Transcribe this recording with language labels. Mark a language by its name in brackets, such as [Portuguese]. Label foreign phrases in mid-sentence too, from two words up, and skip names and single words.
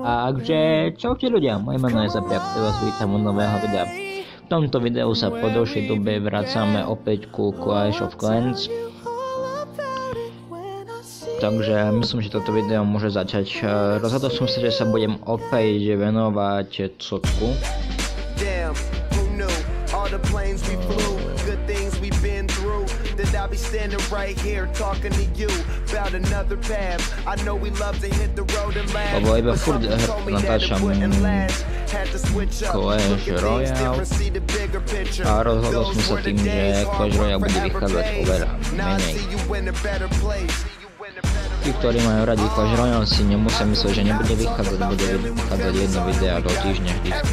[Slovak] Takže čaute ľudia, moje meno je Zapiak, vás vítam u nového videa. V tomto videu sa po dlhšej dobe vracame opäť ku Clash of Clans. Takže myslím, že toto video môže začať. Rozhodol som sa, že sa budem opäť venovať Cocku. [English] I'll be standing right here talking to you about another path. I know we love to hit the road and laugh. [Slovak] Lebo iba furt natáčam Clash Royale a rozhodol som sa tým, že Clash Royale bude vychádzať oveľa menej. Tí, ktorí majú radi Clash Royale, si nemusia myslieť, že nebude vychádzať, bude vychádzať jedno video do týždňa vždycky.